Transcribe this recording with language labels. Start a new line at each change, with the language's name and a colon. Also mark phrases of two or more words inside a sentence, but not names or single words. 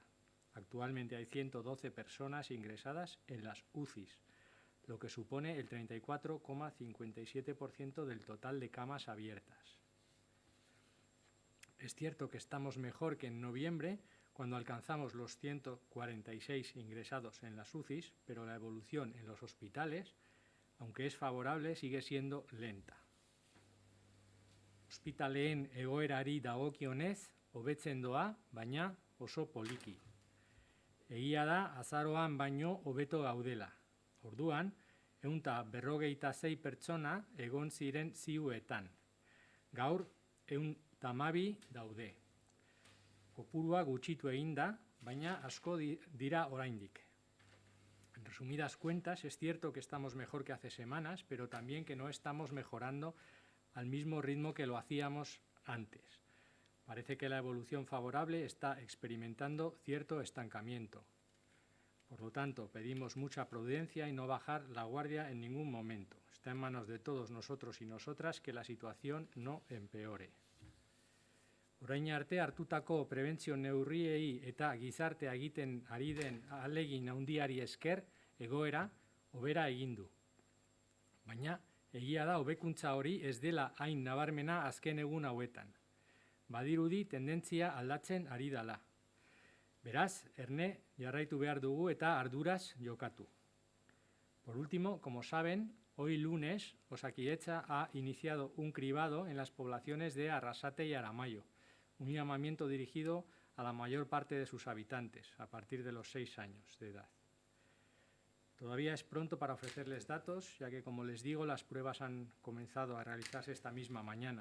Spanish: Actualmente hay 112 personas ingresadas en las UCIs, lo que supone el 34,57% del total de camas abiertas. Es cierto que estamos mejor que en noviembre, cuando alcanzamos los 146 ingresados en las UCIs, pero la evolución en los hospitales, aunque es favorable, sigue siendo lenta.
Basque: Ospitaleen egoerari dagokionez, hobetzen doa, baina oso poliki. Egia da, azaroan baino hobeto gaudela. Orduan, 156 pertsona egon ziren ziuetan. Gaur, 112 daude. Kopurua gutxitu egin da, baina asko dira oraindik.
Spanish: En resumidas cuentas, es cierto que estamos mejor que hace semanas, pero también que no estamos mejorando al mismo ritmo que lo hacíamos antes. Parece que la evolución favorable está experimentando cierto estancamiento. Por lo tanto, pedimos mucha prudencia y no bajar la guardia en ningún momento. Está en manos de todos nosotros y nosotras que la situación no empeore.
Basque: Orain arte hartutako prebentzio neurriei eta gizartea egiten ari den ahalegin handiari esker egoera hobera egin du. Baina egia da hobekuntza hori ez dela hain nabarmena azken egun hauetan. Badirudi tendentzia aldatzen ari dela. Beraz, erne jarraitu behar dugu eta arduraz jokatu.
Spanish: Por último, como saben, hoy lunes Osakidetza ha iniciado un cribado en las poblaciones de Arrasate y Aramaio, un llamamiento dirigido a la mayor parte de sus habitantes, a partir de los 6 años de edad. Todavía es pronto para ofrecerles datos, ya que, como les digo, las pruebas han comenzado a realizarse esta misma mañana.